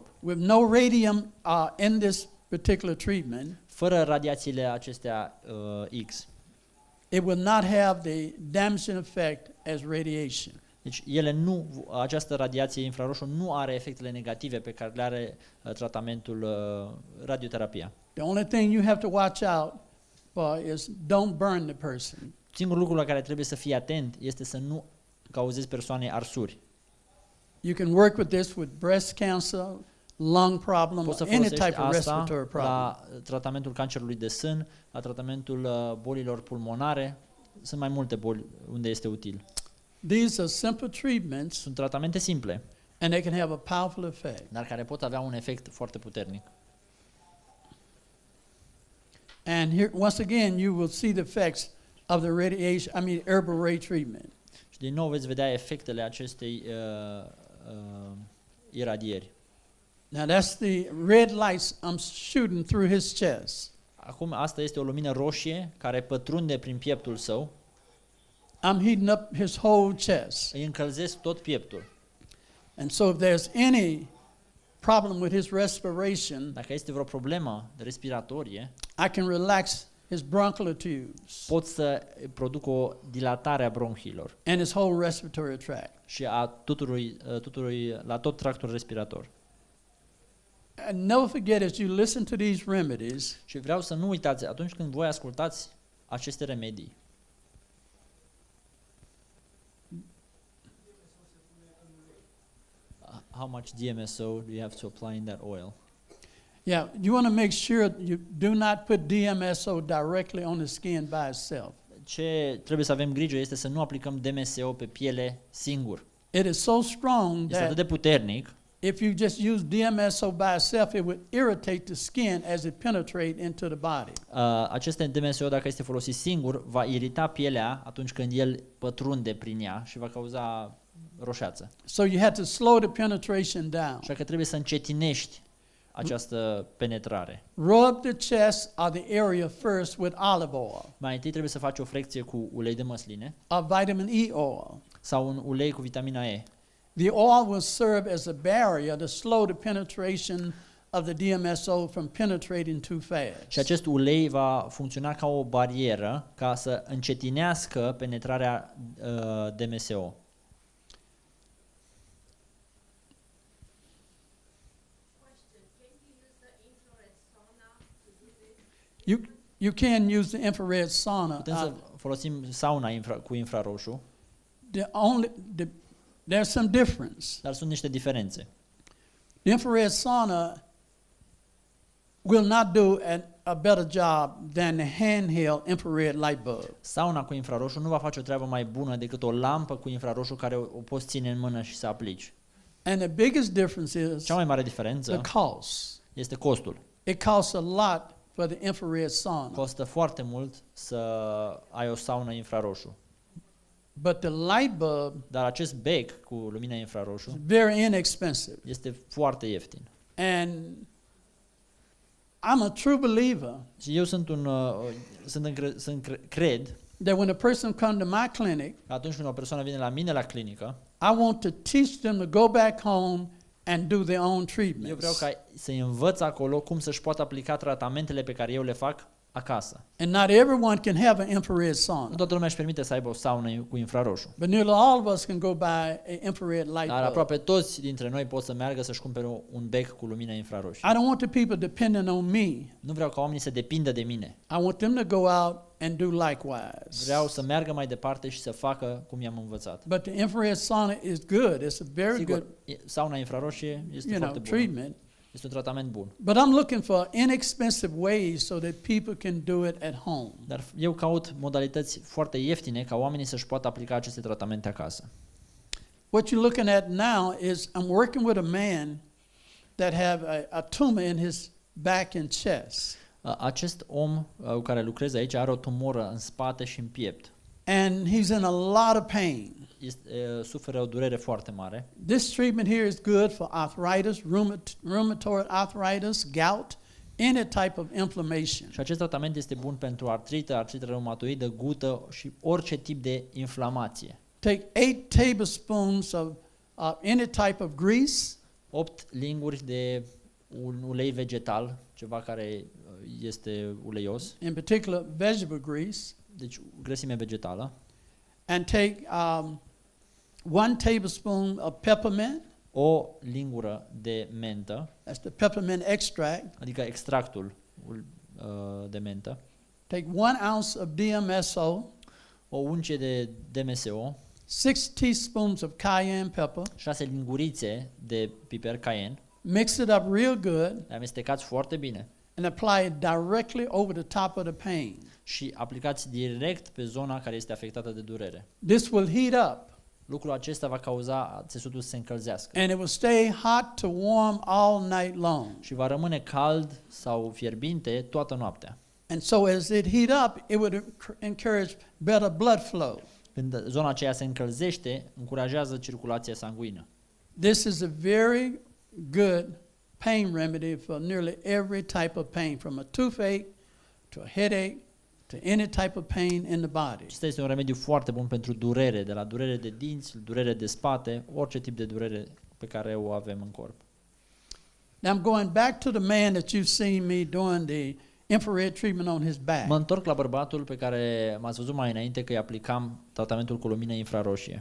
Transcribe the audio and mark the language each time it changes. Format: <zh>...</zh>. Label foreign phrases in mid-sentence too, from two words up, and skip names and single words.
<en>with no radium in this particular treatment.</en> <ro>Fără radiațiile acestea X.</ro> <en>It will not have the damaging effect as radiation.</en> <ro>Deci această radiație infraroșu nu are efectele negative pe care le are tratamentul radioterapia.</ro> <en>The only thing you have to watch out for is don't burn the person.</en> <ro>Singurul lucru la care trebuie să fii atent este să nu cauzezi persoanei arsuri.</ro> <en>You can work with this with breast cancer, lung problem,</en> <ro>Poți să</ro> <en>any</en> <ro>folosești</ro> <en>type of</en> <ro>asta</ro> <en>respiratory problem.</en> <ro>la tratamentul cancerului de sân, la tratamentul bolilor pulmonare. Sunt mai multe boli unde este util.</ro> <en>These are simple treatments</en> <ro>Sunt tratamente simple,</ro> <en>and they can have a powerful effect.</en> <ro>dar care pot avea un efect foarte puternic.</ro> <en>And here, once again, you will see the effects of the herbal ray treatment.</en> <ro>Și din nou veți vedea efectele acestei iradieri.</ro> <en>Now that's the red lights I'm shooting through his chest.</en> <ro>Acum asta este o lumină roșie care pătrunde prin pieptul său.</ro> <en>I'm heating up his whole chest.</en> <ro>Îi încălzesc tot pieptul.</ro> <en>And so if there's any problem with his respiration,</en> <ro>Dacă este vreo problemă respiratorie,</ro> <en>I can relax his bronchial tubes</en> <ro>pot să produc o dilatare a bronhilor</ro> <en>and his whole respiratory tract.</en> <ro>și a la tot tractul respirator.</ro> <en>And never forget, as you listen to these remedies,</en> <ro>Și vreau să nu uitați, atunci când voi ascultați aceste remedii,</ro> <en>how much DMSO do you have to apply in that oil? yeah, you want to make sure you do not put DMSO directly on the skin by itself.</en> <ro>Ce trebuie să avem grijă este să nu aplicăm DMSO pe piele singur.</ro> <en>It is so strong</en> <ro>Este atât de</ro> <en>that</en> <ro>puternic,</ro> <en>if you just use DMSO by itself, it would irritate the skin as it penetrates into the body.</en> <ro>acest DMSO, dacă este folosit singur, va irita pielea atunci când el pătrunde prin ea și va cauza roșeață.</ro> <en>So you have to slow the penetration down.</en> <ro>Așa că trebuie să încetinești această penetrare.</ro> <en>Rub the chest or the area first with olive oil</en> <ro>Mai întâi trebuie să faci o frecție cu ulei de măsline</ro> <en>or vitamin E oil.</en> <ro>sau un ulei cu vitamina E.</ro> <en>The oil will serve as a barrier to slow the penetration of the DMSO from penetrating too fast.</en> <ro>Și acest ulei va funcționa ca o barieră ca să încetinească penetrarea DMSO.</ro> <en>You can use the infrared sauna.</en> <ro>Putem să folosim sauna cu infraroșu,</ro> <en>There's some difference.</en> <ro>dar sunt niște diferențe.</ro> <en>The infrared sauna will not do a better job than the handheld infrared light bulb.</en> <ro>Sauna cu infraroșu nu va face o treabă mai bună decât o lampă cu infraroșu care o poți ține în mână și să aplici.</ro> <en>And the biggest difference is</en> <ro>Cea mai mare diferență</ro> <en>the cost.</en> <ro>este costul.</ro> <en>It costs a lot for the infrared sauna.</en> <ro>Costă foarte mult să ai o saună infraroșu.</ro> <en>But the light bulb</en> <ro>Dar acest bec cu lumina infraroșu</ro> <en>is very inexpensive.</en> <ro>este foarte ieftin.</ro> <en>And I'm a true believer</en> <ro>Și eu cred</ro> <en>that when a person comes to my clinic,</en> <ro>că atunci când o persoană vine la mine la clinică,</ro> <en>I want to teach them to go back home and do their own</en> <ro>eu vreau</ro> <en>treatments.</en> <ro>ca să-i învăț acolo cum să-și poată aplica tratamentele pe care eu le fac acasă.</ro> <en>And not everyone can have an infrared</en> <ro>Nu</ro> <en>sauna.</en> <ro>toată lumea își permite să aibă o saună cu infraroșu.</ro> <en>But nearly all of us can go buy an infrared light</en> <ro>Dar</ro> <en>bulb.</en> <ro>aproape toți dintre noi pot să meargă să-și cumpere un bec cu lumină infraroșie.</ro> <en>I don't want the people depending on me.</en> <ro>Nu vreau ca oamenii să depindă de mine.</ro> <en>I want them to go out and do likewise.</en> <ro>Vreau să meargă mai departe și să facă cum i-am învățat.</ro> <en>But the infrared sauna is good. It's a very</en> <ro>Sigur,</ro> <en>good,</en> <ro>sauna infraroșie este</ro> <en>you know,</en> <ro>foarte bună.</ro> <en>treatment.</en> <ro>Este un tratament bun.</ro> <en>But I'm looking for inexpensive ways so that people can do it at home.</en> <ro>Dar eu caut modalități foarte ieftine ca oamenii să-și poată aplica aceste tratamente acasă.</ro> <en>What you're looking at now is I'm working with a man that have a tumor in his back and chest.</en> <ro>Acest om cu care lucrez aici are o tumoră în spate și în piept.</ro> <en>And he's in a lot of pain.</en> <ro>Suferă o durere foarte mare.</ro> <en>This treatment here is good for arthritis, rheumatoid arthritis, gout, any type of inflammation.</en> <ro>Și acest tratament este bun pentru artrită reumatoidă, gută și orice tip de inflamație.</ro> <en>Take 8 tablespoons of any type of grease.</en> <ro>8 linguri de un ulei vegetal, ceva care este uleios.</ro> <en>In particular, vegetable grease.</en> <ro>Deci grăsime vegetală.</ro> <en>And take 1 tablespoon of peppermint.</en> <ro>O lingură de mentă.</ro> <en>That's the peppermint extract.</en> <ro>Adică extractul de mentă.</ro> <en>Take 1 ounce of DMSO.</en> <ro>O uncie de DMSO.</ro> <en>6 teaspoons of cayenne pepper.</en> <ro>6 lingurițe de piper cayenne.</ro> <en>Mix it up real good.</en> <ro>Le amestecați foarte bine.</ro> <en>And apply it directly over the top of the pain.</en> <ro>Și aplicați direct pe zona care este afectată de durere.</ro> <en>This will heat up.</en> <ro>Lucrul acesta va cauza țesutul să se încălzească.</ro> <en>And it will stay hot to warm all night long.</en> <ro>Și va rămâne cald sau fierbinte toată noaptea.</ro> <en>And so as it heat up, it would encourage better blood flow.</en> <ro>Când zona aceea se încălzește, încurajează circulația sanguină.</ro> <en>This is a very good pain remedy for nearly every type of pain, from a toothache to a headache to any type of pain in the body.</en> <ro>Acesta este un remediu foarte bun pentru durere, de la durere de dinți, durere de spate, orice tip de durere pe care o avem în corp.</ro> <en>Now I'm going back to the man that you've seen me doing the infrared treatment on his back.</en> <ro>Mă întorc la bărbatul pe care m-ați văzut mai înainte că îi aplicam tratamentul cu lumină infraroșie.</ro>